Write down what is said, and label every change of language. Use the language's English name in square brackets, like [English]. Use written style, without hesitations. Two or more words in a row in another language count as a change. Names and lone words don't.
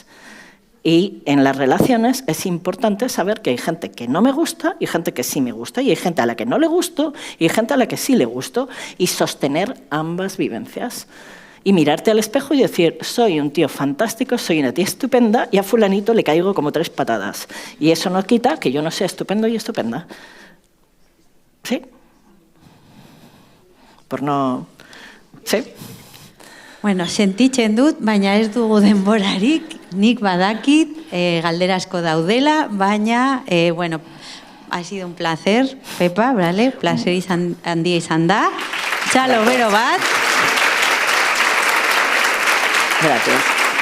[Spanish] Y en las relaciones es importante saber que hay gente que no me gusta y gente que sí me gusta, y hay gente a la que no le gusto y hay gente a la que sí le gusto, y sostener ambas vivencias. Y mirarte al espejo y decir, soy un tío fantástico, soy una tía estupenda, y a fulanito le caigo como 3 patadas. Y eso no quita que yo no sea estupendo y estupenda. ¿Sí? Por no... ¿Sí? [Basque] Bueno, sentitzen dut, baina ez dugu denborarik, nik badakit, galdera asko daudela, baina, bueno, [Spanish] ha sido un placer, Pepa, ¿vale? [Basque] Placer handia izan da. Txalo, bero bat. [Spanish] Gracias.